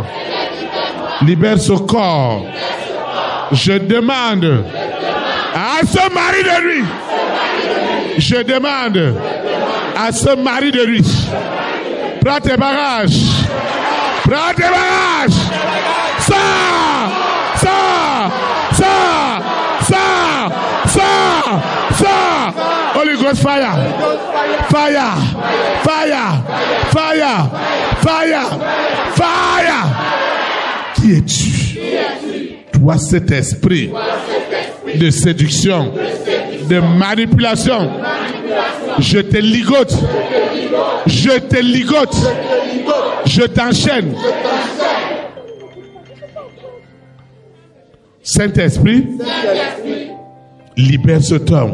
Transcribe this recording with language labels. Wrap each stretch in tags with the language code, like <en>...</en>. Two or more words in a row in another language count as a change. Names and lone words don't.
<fr>Libère ce corps. Je demande à ce mari de nuit. Je demande à ce mari de nuit. Prends tes bagages. Prends tes bagages. Sors.</fr> <en>Holy Ghost fire. Fire. Fire. Fire. Fire. Fire.</en> <fr>Qui es-tu? Toi, cet esprit de séduction, de manipulation, je te ligote. Je te ligote. Je t'enchaîne. Saint-Esprit, libère cet homme.</fr>